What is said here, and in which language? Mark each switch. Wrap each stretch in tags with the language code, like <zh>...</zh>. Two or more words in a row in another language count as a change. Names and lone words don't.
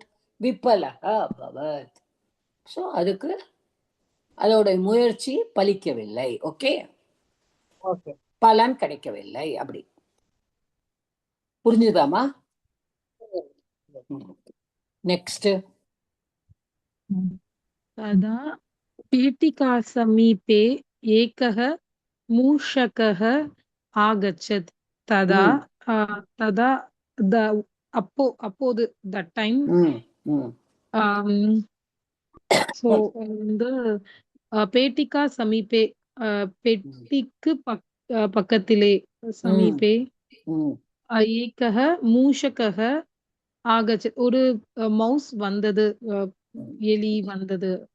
<sa>विफलः अभवत्.</sa> <ta>சோ அதுக்கு அதோட முயற்சி பலிக்கவில்லை. ஓகே, பலன் கிடைக்கவில்லை. அப்படி புரிஞ்சுதாமா? நெக்ஸ்ட்.</ta> <sa>तदा पेटिकासमीपे एकः मूषकः आगच्छत्. तदा तदा</sa> <ta>அப்போது</ta> <en>that time so</en> <ta>வந்து</ta> <sa>पेटिका समीपे,</sa> <ta>பெட்டிக்கு பக்கத்திலே,</ta> <sa>समीपे एकः मूषकः आगच्छत्,</sa> <ta>ஒரு மவுஸ் வந்தது, எலி வந்தது.</ta>